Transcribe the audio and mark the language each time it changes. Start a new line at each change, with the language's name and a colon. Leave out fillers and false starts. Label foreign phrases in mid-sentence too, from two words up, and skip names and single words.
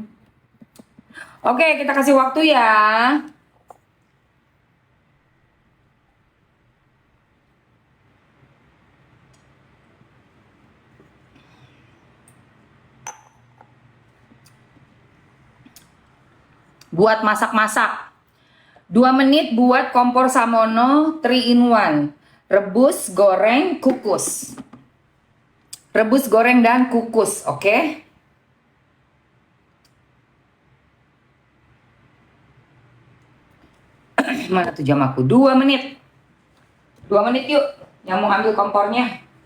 Indonesian: Oke, kita kasih waktu ya. Buat masak-masak 2 menit buat kompor Samono 3 in 1. Rebus, goreng, kukus. Rebus, goreng, dan kukus. Oke? Mana tuh jam aku? 2 menit. 2 menit yuk. Yang mau ambil kompornya.